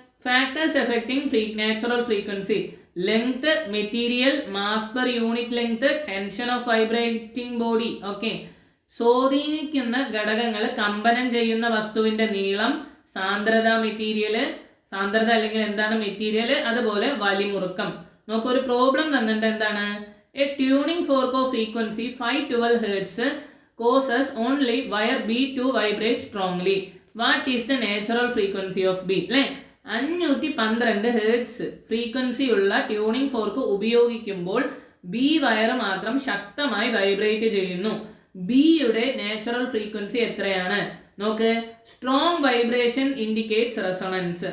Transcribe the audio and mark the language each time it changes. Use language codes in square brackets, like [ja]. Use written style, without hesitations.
[en] Factors affecting natural frequency: length, material, mass per unit length, tension of vibrating body. [ml] Okay, സ്വാധീനിക്കുന്ന ഘടകങ്ങൾ കമ്പനം ചെയ്യുന്ന വസ്തുവിന്റെ നീളം, സാന്ദ്രത, സാന്ദ്രത അല്ലെങ്കിൽ എന്താണ് മെറ്റീരിയൽ, അതുപോലെ വലിമുറുക്കം. നോക്ക്, ഒരു പ്രോബ്ലം തന്നിട്ട് എന്താണ്? [en] A tuning fork of frequency 512 Hz causes only wire B to vibrate strongly. What is the natural frequency of B? [ml] അല്ലെ, 512 Hz ഫ്രീക്വൻസി ഉള്ള ട്യൂണിംഗ് ഫോർക്ക് ഉപയോഗിക്കുമ്പോൾ ബി വയർ മാത്രം ശക്തമായി വൈബ്രേറ്റ് ചെയ്യുന്നു. ബിയുടെ നാച്ചുറൽ ഫ്രീക്വൻസി എത്രയാണ്? നോക്ക്, [en] Strong vibration indicates resonance.